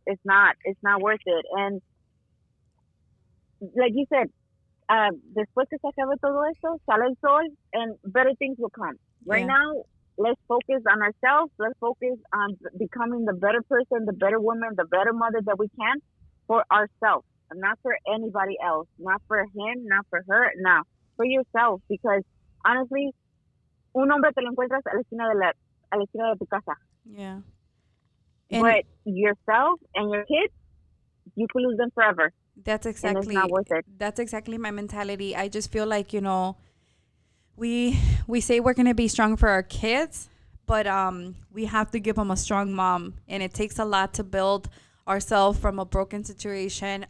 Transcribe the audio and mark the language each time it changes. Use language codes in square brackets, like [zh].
[en] It's not worth it. And like you said, [es] después que se acabe todo esto, sale el sol [en] and better things will come. Right now, let's focus on ourselves. Let's focus on becoming the better person, the better woman, the better mother that we can for ourselves. Not for anybody else. Not for him, not for her. No, for yourself. Because honestly, [es] un hombre te lo encuentras a la esquina de tu casa. [en] Yeah. But yourself and your kids, you could lose them forever. That's exactly. And it's not worth it. That's exactly my mentality. I just feel like, we say we're going to be strong for our kids, but we have to give them a strong mom, and it takes a lot to build ourselves from a broken situation.